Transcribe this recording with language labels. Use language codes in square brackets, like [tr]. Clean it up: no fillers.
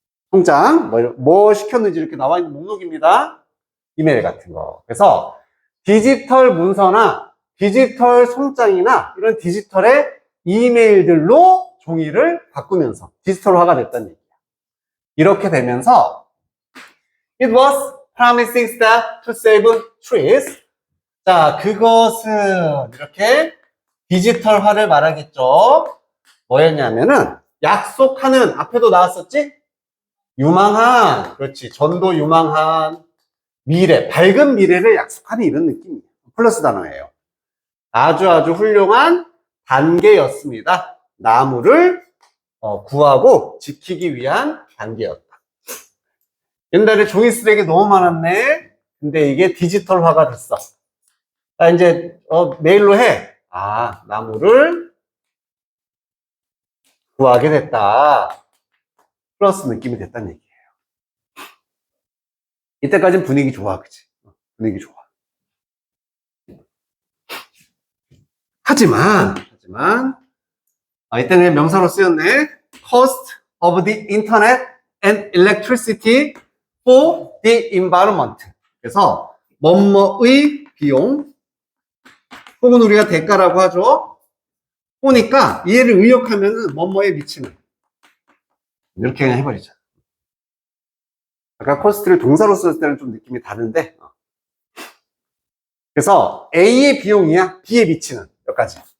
[ko] 송장 뭐 시켰는지 이렇게 나와 있는 목록입니다. 이메일 같은 거. 그래서 디지털 문서나 디지털 송장이나 이런 디지털의 이메일들로 종이를 바꾸면서 디지털화가 됐다는 얘기야. 이렇게 되면서 [en] It was promising step to save trees. [ko] 자, 그것은 이렇게 디지털화를 말하겠죠. 뭐였냐면은 약속하는, 앞에도 나왔었지? 유망한, 그렇지, 전도 유망한 미래, 밝은 미래를 약속하는 이런 느낌이에요. 플러스 단어예요. 아주 훌륭한 단계였습니다. 나무를 구하고 지키기 위한 단계였다. 옛날에 종이 쓰레기 너무 많았네. 근데 이게 디지털화가 됐어. 이제 메일로 해. 나무를 구하게 됐다. 플러스 느낌이 됐다는 얘기예요. 이때까지는 분위기 좋아, 그치? 분위기 좋아. 하지만 이때는 명사로 쓰였네. [en] Cost of the internet and electricity for the environment. [ko] 그래서 뭐뭐의 비용 혹은 우리가 대가라고 하죠. 보니까 얘를 의역하면은 뭐뭐에 미치는 이렇게 그냥 해버리자. 아까 코스트를 동사로 썼을 때는 좀 느낌이 다른데, 그래서 A의 비용이야, B에 미치는 여기까지.